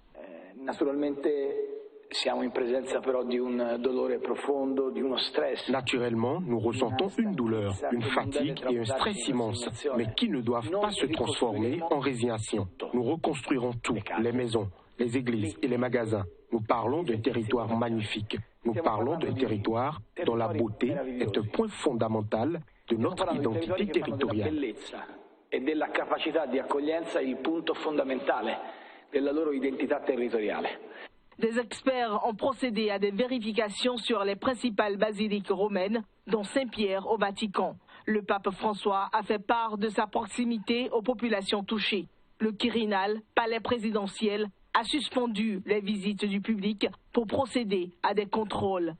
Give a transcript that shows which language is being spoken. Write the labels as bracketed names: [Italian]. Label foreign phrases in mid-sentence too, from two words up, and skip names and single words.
[French] Naturellement, nous ressentons une douleur, une fatigue et un stress immense, mais qui ne doivent pas se transformer en résignation. Nous reconstruirons tout, les maisons, les églises et les magasins. Nous parlons d'un territoire magnifique. Nous parlons d'un territoire dont la beauté est un point fondamental de notre identité territoriale. [Italian] E della capacità di accoglienza il punto fondamentale della loro identità territoriale. [French] Des experts ont procédé à des vérifications sur les principales basiliques romaines, dont Saint-Pierre au Vatican. Le pape François a fait part de sa proximité aux populations touchées. Le Quirinal, palais présidentiel, a suspendu les visites du public pour procéder à des contrôles.